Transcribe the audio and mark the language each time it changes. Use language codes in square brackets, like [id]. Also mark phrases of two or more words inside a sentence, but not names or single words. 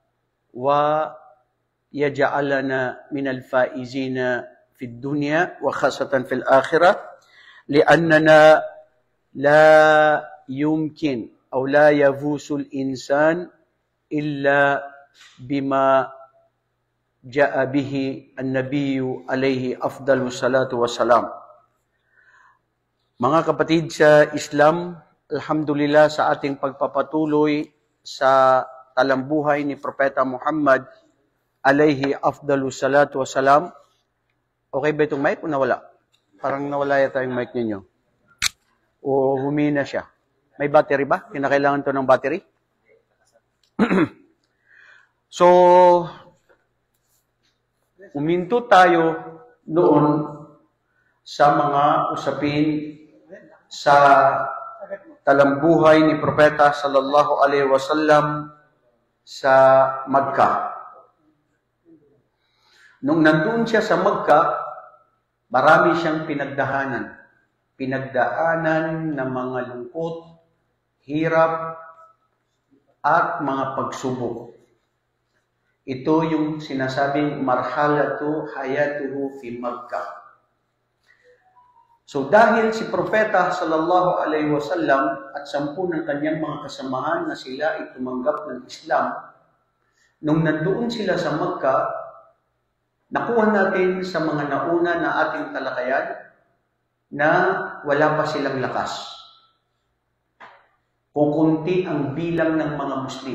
[ar] ويجعلنا من الفائزين في الدنيا وخاصة في الآخرة لأننا لا يمكن أو لا يفوز الإنسان إلا بما جاء به النبي عليه أفضل الصلاة والسلام. [tl] Mga kapatid sa Islam, alhamdulillah sa ating pagpapatuloy sa talambuhay ni Propeta Muhammad [ar] عليه أفضل الصلاة والسلام. [tl] Okay ba itong mic o nawala? Parang nawala yata yung mic ninyo. O humina siya. May battery ba? Kinakailangan to ng battery? So, uminto tayo noon sa mga usapin sa talambuhay ni Propeta [ar] صلى الله عليه وسلم [tl] sa Makkah. Nung nandun siya sa Makkah, marami siyang pinagdaanan. Pinagdaanan ng mga lungkot, hirap, at mga pagsubok. Ito yung sinasabing [ar] مرحلة حياته في مكة. [tl] So dahil si Propeta [ar] صلى الله عليه وسلم [tl] at 10 ng kanyang mga kasamahan na sila ay tumanggap ng Islam, nung nandoon sila sa Makkah, nakuha natin sa mga nauna na ating talakayan na wala pa silang lakas. Kukunti ang bilang ng mga Muslim.